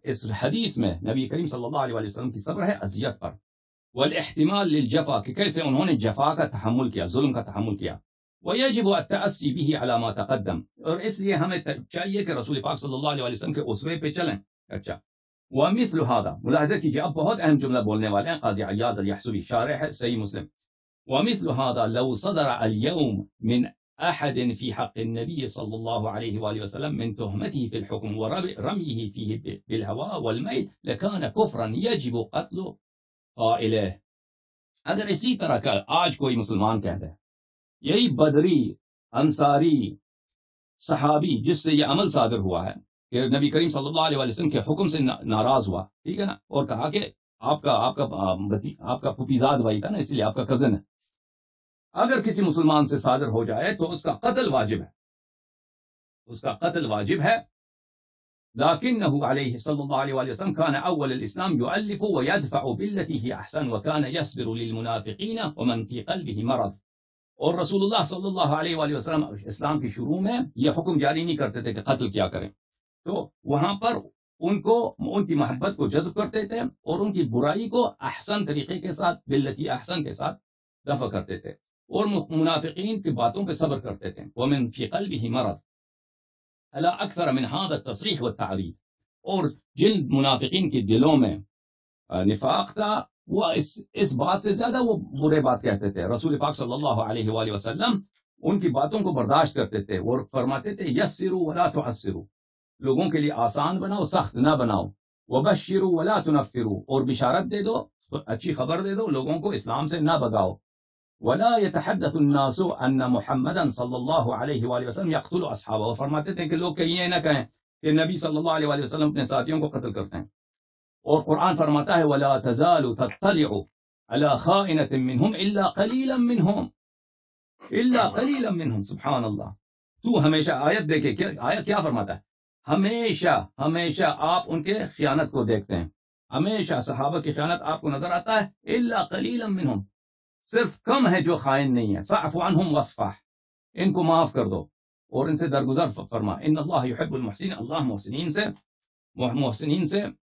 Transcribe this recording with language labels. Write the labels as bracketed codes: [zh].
[ur] اس حدیث میں نبی کریم صلی اللہ علیہ وآلہ وسلم کی صبر ہے اذیت پر، [ar] والاحتمال للجفا، [ur] کہ کیسے انہوں نے جفا کا تحمل کیا، ظلم کا تحمل کیا. [ar] ويجب التأسي به على ما تقدم، [ur] اور اس لیے ہمیں چاہیے کہ رسول پاک صلی اللہ علیہ وآلہ وسلم کے اسوے پہ چلیں. اچھا، [ar] ومثل هذا، [ur] ملاحظہ کیجیے، اب بہت اہم جملہ بولنے والے ہیں قاضی عیاض الیحسبی، شارح ہے صحیح مسلم. [ar] ومثل هذا لو صدر اليوم من احد في حق النبي صلى الله عليه وآله وسلم من تهمته في الحكم ورميه فيه بالهواء والميل لكان كفرا يجب قتل قائله. [ur] اگر اسی طرح کا آج کوئی مسلمان کہتا ہے، یہی بدری انصاری صحابی جس سے یہ عمل صادر ہوا ہے کہ نبی کریم صلی اللہ علیہ وسلم کے حکم سے ناراض ہوا، ٹھیک ہے نا، اور کہا کہ آپ کا پھوپھیزاد بھائی تھا نا، اس لیے آپ کا کزن ہے، اگر کسی مسلمان سے صادر ہو جائے تو اس کا قتل واجب ہے، اس کا قتل واجب ہے. [ar] لكنه عليه صلى الله عليه وسلم كان أول الإسلام يؤلف ويدفع بالتي هي أحسن وكان يصبر للمنافقين ومن في قلبه مرض. [ur] اور رسول اللہ صلی اللہ علیہ وآلہ وسلم اسلام کی شروع میں یہ حکم جاری نہیں کرتے تھے کہ قتل کیا کریں، تو وہاں پر ان کی محبت کو جذب کرتے تھے اور ان کی برائی کو احسن طریقے کے ساتھ، باللتی احسن کے ساتھ دفع کرتے تھے، اور منافقین کی باتوں پہ صبر کرتے تھے. [ar] ومن فی قلبہ مرض الا اکثر من هذا التصریح والتعریف، [ur] اور جن منافقین کے دلوں میں نفاق تھا وہ اس بات سے زیادہ وہ برے بات کہتے تھے. رسول پاک صلی اللہ علیہ وآلہ وسلم ان کی باتوں کو برداشت کرتے تھے اور فرماتے تھے [ar] یسروا ولا تعسروا، [ur] لوگوں کے لیے آسان بناؤ، سخت نہ بناؤ. [ar] وبشروا ولا تنفروا، [ur] اور بشارت دے دو، اچھی خبر دے دو، لوگوں کو اسلام سے نہ بگاؤ. [ar] ولا يتحدث الناس ان محمدا صلی اللہ علیہ وآلہ وسلم يقتل اصحابہ، [ur] اور فرماتے تھے کہ لوگ یہ نہ کہیں کہ نبی صلی اللہ علیہ وآلہ وسلم اپنے ساتھیوں کو قتل کرتے ہیں. اور قرآن فرماتا ہے [ar] ولا تزال تطلع على خائنة منهم الا قليلا منهم، [ur] الا قليلا منهم. سبحان اللہ. تو ہمیشہ آیت دیکھے، آیت کیا فرماتا ہے، ہمیشہ آپ ان کے خیانت کو دیکھتے ہیں، ہمیشہ صحابہ کی خیانت آپ کو نظر آتا ہے. [ar] الا قليلا منهم، [ur] صرف کم ہے جو خائن نہیں ہے. [ar] فاعف عنهم واصفح، [ur] ان کو معاف کر دو اور ان سے درگزر فرما. [ar] ان اللہ يحب المحسنین، [ur] اللہ محسنین سے